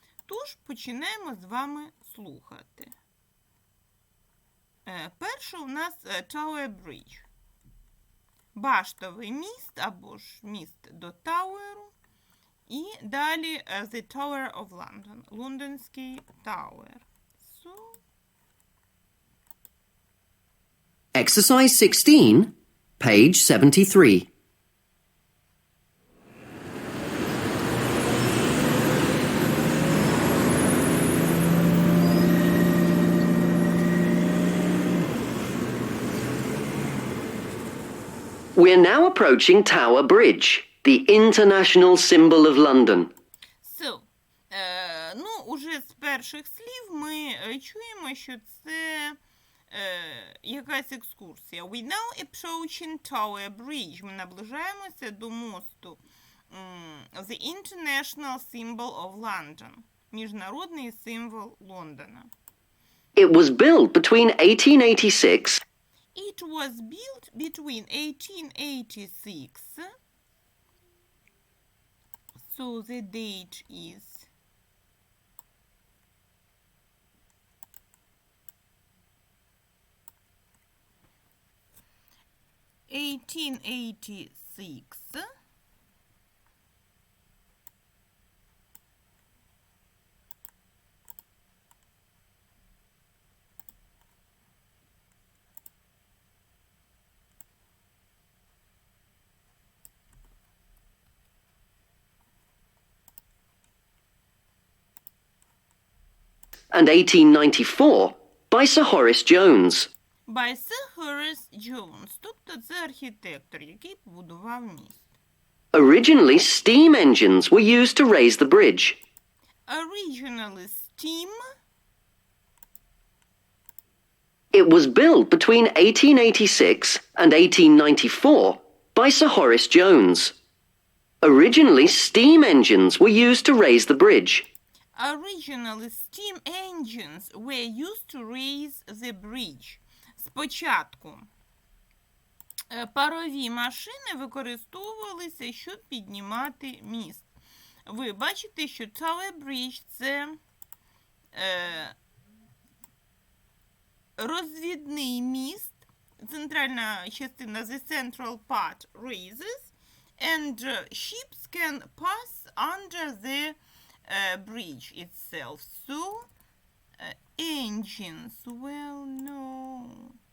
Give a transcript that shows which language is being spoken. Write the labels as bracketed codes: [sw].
[uk] Тож, починаємо з вами слухати. Перше у нас Tower Bridge. Баштовий міст, або ж міст до Тауеру. І далі The Tower of London, Лондонський Тауер. [en] Exercise 16, page 73. We're now approaching Tower Bridge, the international symbol of London. [uk] So, уже з перших слів ми чуємо, що це якась екскурсія. [en] We now approaching Tower Bridge. [uk] Ми наближаємося до мосту. [en] The international symbol of London. [uk] Міжнародний символ Лондона. [en] It was built between 1886 It was built between 1886, so the date is 1886 and 1894 by Sir Horace Jones. [uk] by Sir Horace Jones, тобто це архітектор, який побудував міст. [en] Originally, steam engines were used to raise the bridge. Originally steam. It was built between 1886 and 1894 by Sir Horace Jones. Originally, steam engines were used to raise the bridge. Originally, steam engines were used to raise the bridge. [uk] Спочатку парові машини використовувалися, щоб піднімати міст. Ви бачите, що Tower Bridge – це розвідний міст. Центральна частина, [en] the central part, raises, and ships can pass under the bridge itself. So, engines, well, no.